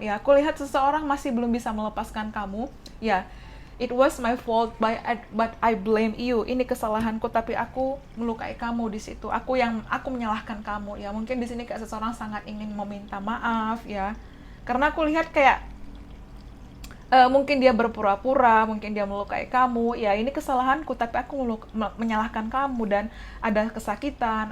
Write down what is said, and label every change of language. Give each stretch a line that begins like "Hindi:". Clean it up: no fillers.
Indonesian: Ya, aku lihat seseorang masih belum bisa melepaskan kamu.
English: Ya, it was my fault but I blame you.
Indonesian: Ini kesalahanku tapi aku melukai kamu di situ. Aku menyalahkan kamu. Ya, mungkin di sini kayak seseorang sangat ingin meminta maaf ya. Karena aku lihat kayak mungkin dia berpura-pura, mungkin dia melukai kamu. Ya, ini kesalahanku tapi aku menyalahkan kamu, dan ada kesakitan.